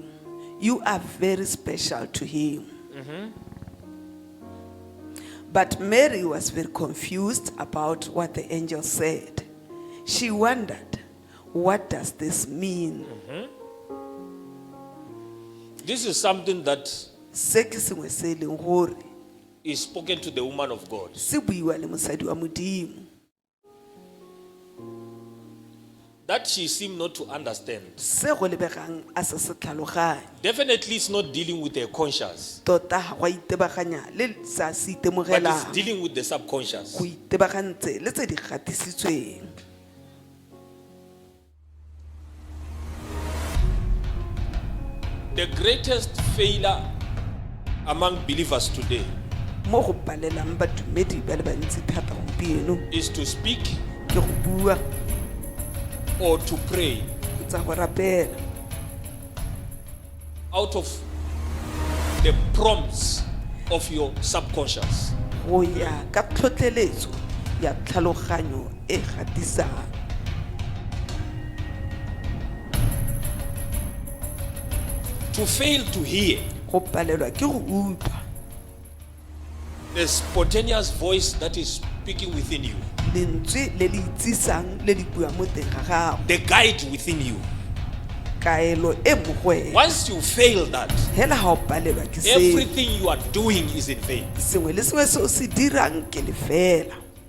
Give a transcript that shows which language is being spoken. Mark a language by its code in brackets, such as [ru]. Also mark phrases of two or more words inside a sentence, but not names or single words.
[en] You are very special to him." But Mary was very confused about what the angel said. She wondered, what does this mean? This is something that [tn] Se ke sengwe se leng gore [en] is spoken to the woman of God. [tn] se buiwa le mosadi wa Modimo, [en] That she seemed not to understand. [tn] se go lebegang a se se tlhaloganye. [en] Definitely it's not dealing with her conscious, [tn] Tota ga go a itebaganya le sa se [en] but it's [tn] itemogelang, [en] dealing with the subconscious. [tn] go itebagantse le tse di gatisitsweng. [en] The greatest failure among believers today [tn] Mo go palelang badumedi ba le bantsi thata gompieno [en] is to speak [tn] ke go bua [en] or to pray [tn] tsa go rapela [en] out of the prompts of your subconscious. [tn] go ya ka tlhotlheletso ya tlhaloganyo e gatisang. [en] To fail to hear [tn] Go palelwa ke go utlwa [en] the spontaneous voice that is speaking within you, [tn] lentswe le le itsisang le le buang mo teng ga gago, [en] the guide within you. [tn] kaelo e mo go wena. [en] Once you fail that, [tn] Hela ga o palelwa ke seo, [en] everything you are doing is in vain. [tn] sengwe le sengwe se o se dirang ke lefela.